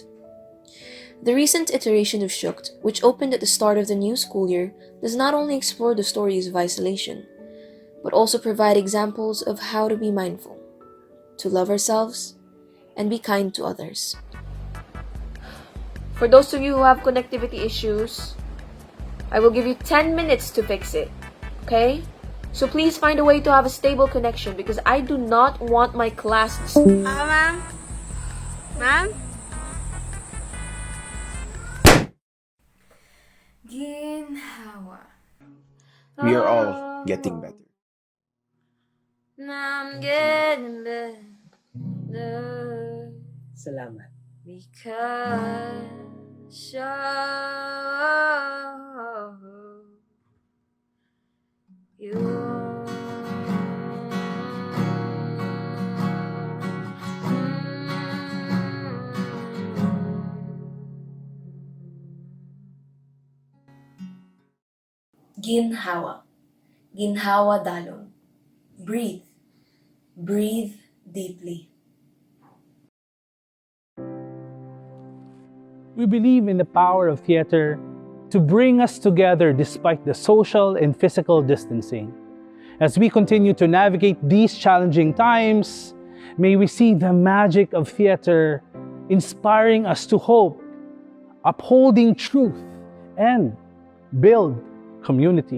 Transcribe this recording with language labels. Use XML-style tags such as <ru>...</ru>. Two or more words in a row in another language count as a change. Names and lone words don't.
<en>The recent iteration of Shooked, which opened at the start of the new school year, does not only explore the stories of isolation, but also provide examples of how to be mindful, to love ourselves, and be kind to others. For those of you who have connectivity issues, I will give you 10 minutes to fix it, okay? So please find a way to have a stable connection because I do not want my class... Ma'am? Ma'am?</en> <hil>Ginhawa.</hil> <en>We are all getting better. I'm getting better.</en> <hil>Salamat.</hil> <en>Because you.</en> <hil>Ginhawa. Ginhawa dalon.</hil> <en>Breathe. Breathe deeply. We believe in the power of theater to bring us together despite the social and physical distancing. As we continue to navigate these challenging times, may we see the magic of theater inspiring us to hope, upholding truth, and build community.</en>